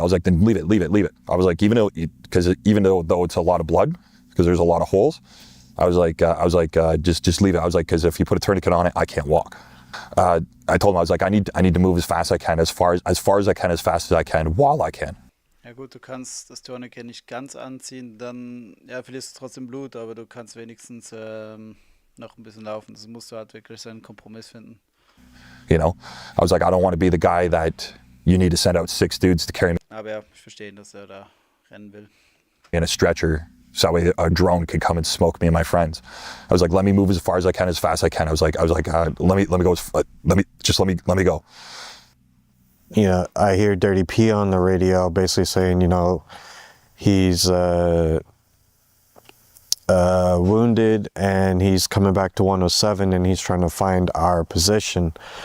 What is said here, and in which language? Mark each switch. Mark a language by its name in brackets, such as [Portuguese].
[English] I was like, then leave it. I was like, even though it's a lot of blood, because there's a lot of holes, I was like, just leave it. I was like, because if you put a tourniquet on it, I can't walk. I told him, I was like, I need to move as fast as I can, as far as I can, as fast as I can, while I can. [German] Ja gut, du kannst das Tourniquet nicht ganz anziehen, dann ja, verlierst du trotzdem Blut, aber du kannst wenigstens noch ein bisschen laufen. Das musst du halt wirklich so einen Kompromiss finden. [English] You know, I was like, I don't want to be the guy that you need to send out 6 dudes to carry me [German] Aber ja, ich verstehe, dass er da rennen will. [English] in a stretcher so that way a drone could come and smoke me and my friends. I was like, let me move as far as I can, as fast as I can. I was like, let me go, let me go. You know, I hear Dirty P on the radio basically saying, you know, he's wounded and he's coming back to 107 and he's trying to find our position.